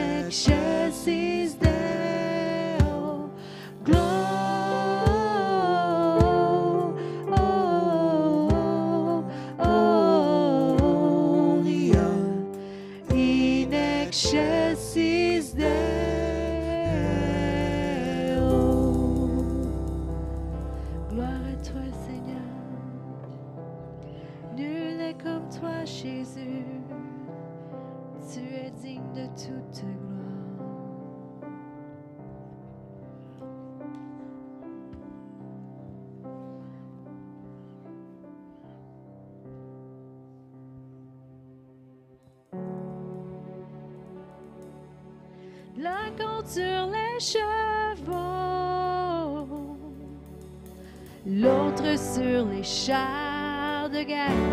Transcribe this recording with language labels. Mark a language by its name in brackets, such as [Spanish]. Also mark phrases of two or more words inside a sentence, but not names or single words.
[Latin] excess is there. Oh, gloria in excelsis Deo. [French] Gloire à toi, Seigneur. Nul n'est comme toi, Jésus. Tu es digne de toute gloire. L'un compte sur les chevaux, l'autre sur les chars de guerre.